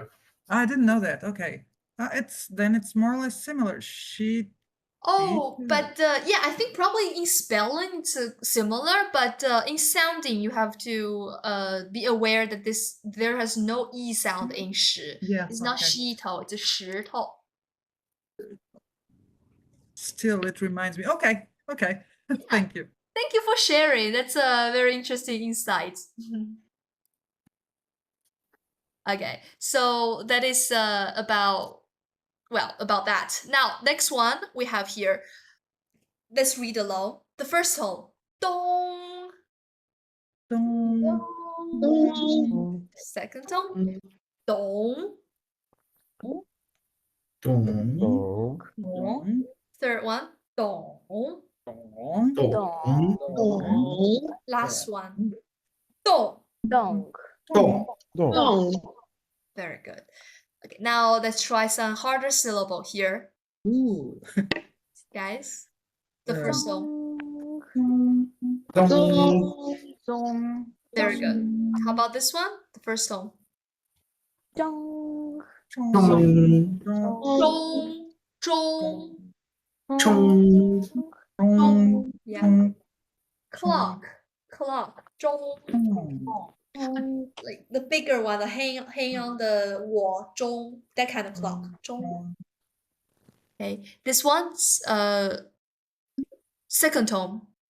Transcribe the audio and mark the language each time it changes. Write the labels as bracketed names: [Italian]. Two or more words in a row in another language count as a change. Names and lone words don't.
[English] I didn't know that. Okay. It's more or less similar. Oh, but yeah, I think probably in spelling it's similar, but in sounding you have to be aware that there has no e sound in shi. Yes, It's not okay. 石头, it's 石头. Still, it reminds me. Okay. Thank you. Thank you for sharing. That's a very interesting insight. Okay, so that is about that. Now, next one we have here. Let's read along. The first tone, dong. Dong. dong Second tone, dong. Dong. Dong. Third one, dong. Dong. Dong. dong Last one, dong. dong, Dong. dong Very good. Okay, now let's try some harder syllable here, Ooh. guys. The first tone, dong, Dong. dong, very good. How about this one? The first tone, dong, Dong. zhong, zhong. Chong. Dong. Yeah. Clock, zhong. dong, Like the bigger one, the hang on the wall, zhong. That kind of clock, zhong. Okay, this one's second tone.